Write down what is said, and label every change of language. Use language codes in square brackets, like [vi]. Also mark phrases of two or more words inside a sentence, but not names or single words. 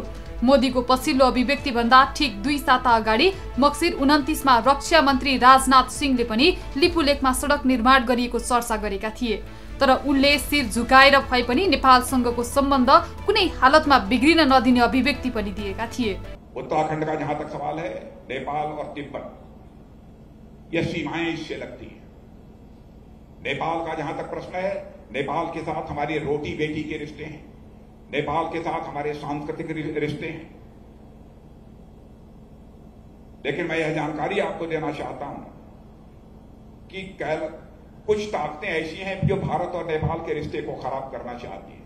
[ne] मोदीको पछिल्लो अभिव्यक्ति भन्दा ठीक 2 साता अगाडि मक्सिर 29 मा रक्षा मन्त्री राजनाथ सिंहले पनि लिपुलेकमा सडक निर्माण गरिएको चर्चा गरेका थिए। तर उनले शिर झुकाएर भए पनि नेपालसँगको सम्बन्ध कुनै हालतमा बिग्रिन नदिने अभिव्यक्ति पनि दिएका थिए। [hi] उत्तराखंड का जहां तक सवाल है, नेपाल और तिब्बत यह सीमाएं इससे लगती हैं। नेपाल का जहां तक प्रश्न है, नेपाल के साथ हमारे रोटी बेटी के रिश्ते हैं, नेपाल के साथ हमारे सांस्कृतिक रिश्ते हैं। लेकिन मैं यह जानकारी आपको देना चाहता हूं कि कुछ ताकतें ऐसी हैं जो भारत और नेपाल के रिश्ते को खराब करना चाहती हैं।